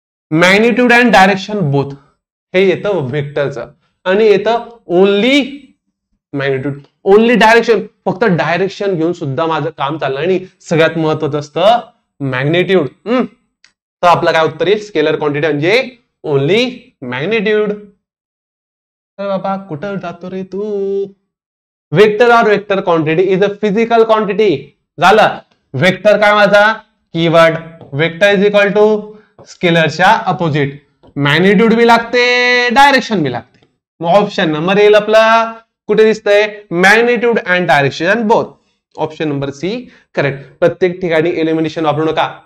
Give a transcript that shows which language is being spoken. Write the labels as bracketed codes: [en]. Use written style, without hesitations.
[en] magnitude and direction both [mr] हे येतं व्हेक्टरचं, आणि येतं ओनली मॅग्निट्यूड ओनली डायरेक्शन. फक्त डायरेक्शन घेऊन सुद्धा माझं काम चाललं आणि सगळ्यात महत्वाचं असतं मॅग्निट्यूड. तर आपलं काय उत्तर येईल? स्केलर क्वांटिटी म्हणजे ओनली मॅग्निट्यूड. तर बाबा कुठं जातो रे तू? [en] Vector और vector quantity is a physical quantity. [mr] झालं. वेक्टर काय माझा? Keyword. Vector is equal to स्केलरच्या opposite. Magnitude बी लागते, डायरेक्शन बी लागते. मग ऑप्शन नंबर येईल आपला कुठे दिसतंय? [en] Magnitude and direction both. [mr] Option number C correct. प्रत्येक ठिकाणी एलिमिनेशन वापरू नका.